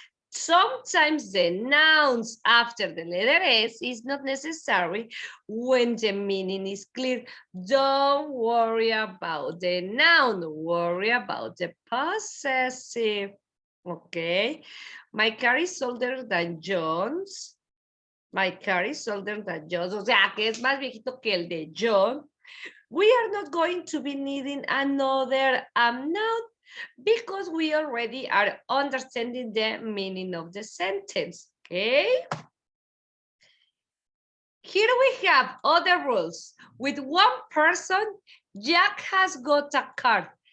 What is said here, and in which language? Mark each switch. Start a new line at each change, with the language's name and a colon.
English: Sometimes the nouns after the letter S is not necessary when the meaning is clear. Don't worry about the noun, worry about the possessive. Okay, my car is older than John's. My car is older than yours.
Spanish: O sea, que es más viejito que el de John.
English: We are not going to be needing another noun because we already are understanding the meaning of the sentence, okay? Here we have other rules. With one person, Jack has got a car.